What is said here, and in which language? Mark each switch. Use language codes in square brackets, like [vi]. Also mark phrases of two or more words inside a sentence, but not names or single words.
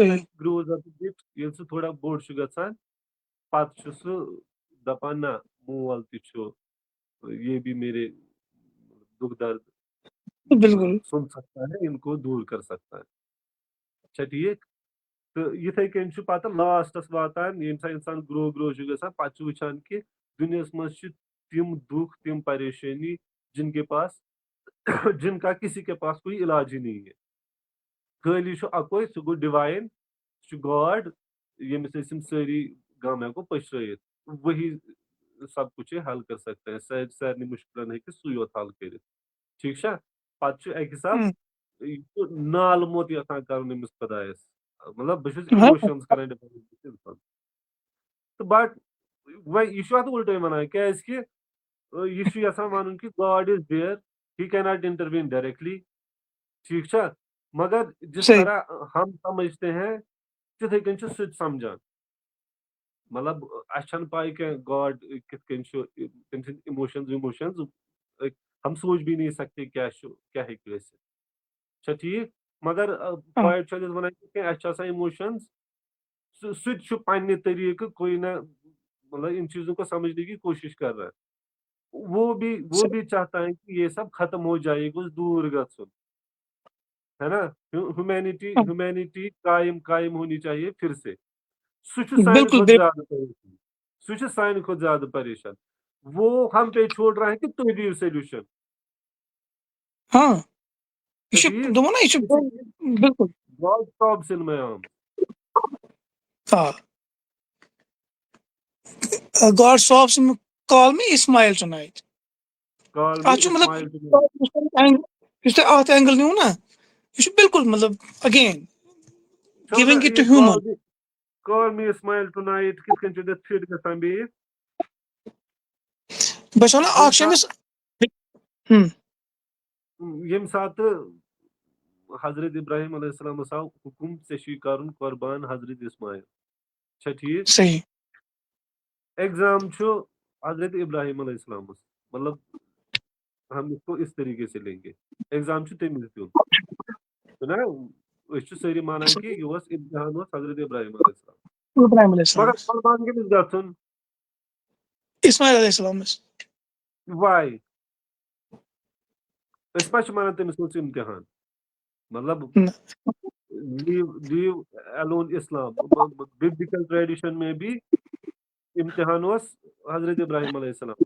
[ks] सही [en] when grows up [ks] ییٚلہِ سُہ تھوڑا بوٚڑ چھُ گژھان پَتہٕ چھُ سُہ دَپان نہ مول تہِ چھُ [ur] یہ بھی میرے دُکھ درد [ks] बिल्कुल [ur] سُن سکتا ہے ان کو دوٗر کر سکتا ہے [ks] چھا ٹھیٖک تہٕ یِتھٕے کٔنۍ چھُ پَتہٕ لاسٹَس واتان ییٚمہِ ساتہٕ اِنسان گرو چھُ گژھان پَتہٕ چھُ وٕچھان کہِ دُنیاہَس منٛز چھِ تِم دُکھ تِم پریشٲنی [ur] جن کے پاس جن کا کسی کے پاس کوئی علاج ہی نہیں ہے [ks] خٲلی چھُ اَکوے سُہ گوٚو ڈِوایِن سُہ چھُ گاڈ ییٚمِس أسۍ یِم سٲری غم ہٮ۪کو پٔشرٲیِتھ [ur] وہی سب کُچھ یہِ حل کر سکتا ہے [ks] سارنٕے مُشکلن ہیٚکہِ سُے یوت حل کٔرِتھ ٹھیٖک چھا پَتہٕ چھُ اَکہِ حِساب یہِ چھُ نالہٕ موت یَژھان کَرُن أمِس خۄدایَس مطلب بہٕ چھُس हाँ اِموشنٕز کران ڈِفرنٹ تہٕ بٹ وۄنۍ یہِ چھُ اَتھ اُلٹے وَنان کیازِ کہِ یہِ چھُ یَژھان وَنُن کہِ [en] God is there he cannot intervene directly [ks] ٹھیٖک چھا [ur] مگر جس [ks] सही [ur] طرح ہم سمجھتے ہیں [ks] تِتھٕے کٔنۍ چھُ سُہ تہِ سَمجان مطلب اَسہِ چھَنہٕ پاے کینٛہہ گاڈ کِتھ کٔنۍ چھُ تٔمۍ سٕنٛدۍ اِموشنٕز [ur] ہم سوچ بھی نہیں سکتے [ks] کیاہ چھُ کیاہ ہیٚکہِ ٲسِتھ چھا ٹھیٖک مگر हाँ پویِٹ چھُ اَسہِ وَنان کہِ اَسہِ چھِ آسان اِموشنٕز سُہ تہِ چھُ پنٛنہِ طٔریٖقہٕ کوی نہ مطلب [ur] ان چیٖزوں کو سمجھنے کی کوٗشِش کر رہا ہے وہ بھی چاہتا ہے کہ یہ سب ختم ہو جائے [ks] یہ گوٚژھ دوٗر گژھُن ہے نا हाँ [ur] ہیوٗمینٹی قایم ہونی چاہیے پھر سے [ks] سُہ چھُ سانہِ बिल्कुल کھۄتہٕ बिल्कुल زیادٕ پریشان سُہ چھُ سانہِ کھۄتہٕ زیادٕ پریشان [ur] وہ ہم پے چھوڑ رہا ہے کہ [ks] تُہۍ دِیِو سٔلوٗشن हाँ ये چھا شو ٹھیٖک دوٚپمو نا یہِ چھُ बिल्कुل [en] گاڈ سابس اِن ماے آرمٕز हाँ God solves him call me Ismael tonight کال می [ks] اتھ چھُ مطلب [en] اِسمایل ٹُو [ks] یُس تۄہہِ اَتھ اینگل نیوٗ نا یہِ چھُ بِلکُل مطلب اگین چھو giving نہ [en] it to [ks] یہِ human [en] call me Ishmael tonight [ks] کِتھ کٔنۍ چھُ تَتھ فِٹ گژھان بیٚیہِ بہٕ چھُس وَنان اکھ چھُ أمِس ییٚمہِ ساتہٕ حضرت ابراہیم علیہ السلامس آو حُکُم ژےٚ چھُے کَرُن قۄربان حضرت اِسمایل چھا ٹھیٖک صحیح ایگزام چھُ حضرت ابراہیم علیہ السلامس مطلب [ur] ہم اس کو اس طریقے سے لیں گے [ks] ایگزام چھُ تٔمِس دیُن چھُنہ أسۍ چھِ سٲری مانان کہِ یہِ اوس امتحان اوس حضرت ابراہیم علیہ السلام ابراہیم علیہ السلام مگر قۄربان کٔمِس گژھُن اسماعیل علیہ السلامس واے أسۍ ما چھِ مانان تٔمِس اوس امتحان मतलब न- [en] leave alone [ur] इस्लाम, [en] biblical tradition [ur] میں بھی امتحان اوس حضرت ابراہیم علیہ السلام,